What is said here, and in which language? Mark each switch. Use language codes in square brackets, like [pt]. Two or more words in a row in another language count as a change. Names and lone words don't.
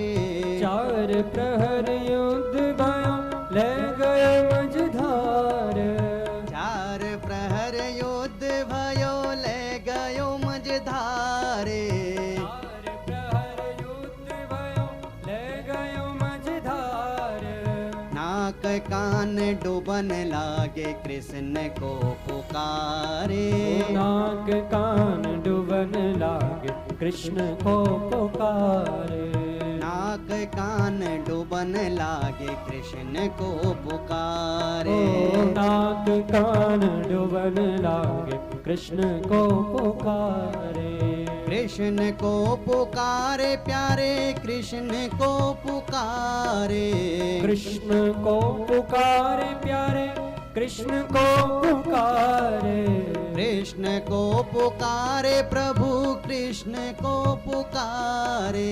[ne] चार प्रहर युद्ध भयो ले गयो मझधार। चार प्रहर युद्ध भयो ले गयो मझधारे। चार प्रहर युद्ध भयो ले गयो मझधार। [hi] नाक कान डूबन लागे कृष्ण को पुकारे। नाक कान डूबन लागे कृष्ण को पुकारे। नाक कान डूबन लागे कृष्ण को पुकारे। नाक कान डूबन लागे कृष्ण को पुकारे। कृष्ण को पुकारे प्यारे कृष्ण को पुकारे। कृष्ण को पुकारे प्यारे कृष्ण को पुकारे। कृष्ण को पुकारे प्रभु कृष्ण को पुकारे।